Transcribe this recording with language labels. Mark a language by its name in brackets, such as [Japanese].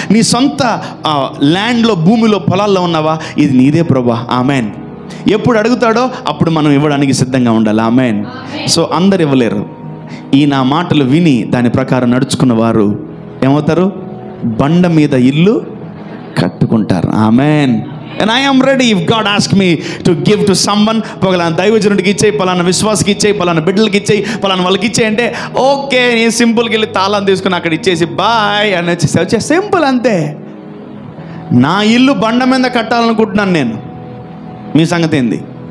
[Telugu] నీ సొంత ల్యాండ్లో, భూమిలో, పొలాల్లో ఉన్నావా, ఇది నీదే ప్రభా. ఆమెన్. ఎప్పుడు అడుగుతాడో అప్పుడు మనం ఇవ్వడానికి సిద్ధంగా ఉండాలి. ఆమెన్. సో అందరు ఇవ్వలేరు. ఈ నా మాటలు విని దాని ప్రకారం నడుచుకున్న వారు ఏమవుతారు? బండ మీద ఇల్లు కట్టుకుంటారు. Amen. [English] And I am ready if God ask me to give to someone. [Telugu] పలానా దైవజనుడికి ఇచ్చేయి, పలానా విశ్వాసకి ఇచ్చేయి, పలానా బిడ్డలకి ఇచ్చేయి, పలానా వాళ్ళకి ఇచ్చేయి అంటే ఓకే, నేను సింపుల్కి వెళ్ళి తాళం తీసుకుని అక్కడ ఇచ్చేసి బాయ్ అని వచ్చే సింపుల్ అంతే. నా ఇల్లు బండ మీద కట్టాలనుకుంటున్నాను నేను. మీ సంగతి ఏంది?